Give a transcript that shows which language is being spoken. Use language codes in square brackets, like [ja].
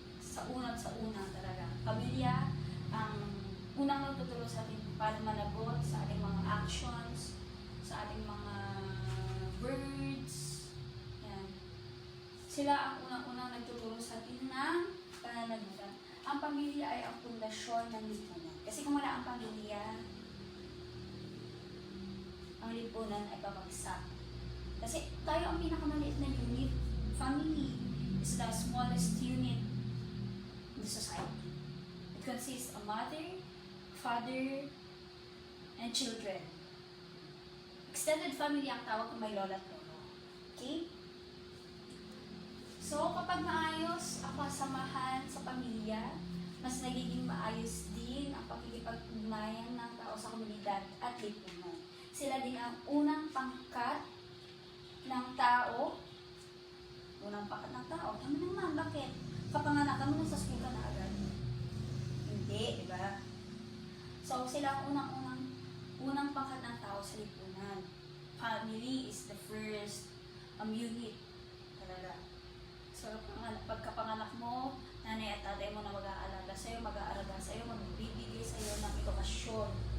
[tl] Sa una talaga. Pamilya, ang unang nagtuturo sa atin paano managot sa ating mga actions, sa ating mga words. Yan. Sila ang unang-unang nagtuturo sa atin ng pananagutan. Ang pamilya ay ang pundasyon ng lipunan. Kasi kung wala ang pamilya, ang lipunan ay babagsak. Kasi tayo ang pinakamaliit na unit. [en] Family is the smallest unit in the society. It consists of mother, father, and children. [tl] Extended family ang tawag kung may lola at lolo. Okay? So, kapag maayos ang kasamahan sa pamilya, mas nagiging maayos din ang pakikipag-ugnayan ng tao sa komunidad at lipunan. Sila din ang unang pangkat ng tao. Unang pangkat ng tao. Tama naman, bakit? Kapanganakan mo sa school ka na agad. Hindi, di ba? So, sila ang unang pangkat ng tao sa lipunan. [en] Family is the first unit talaga. [tl] So, pagkapanganak mo, nanay at tatay mo na mag-aalaga sa'yo, mag-aaraga sa'yo, magbibigay sa'yo ng edukasyon.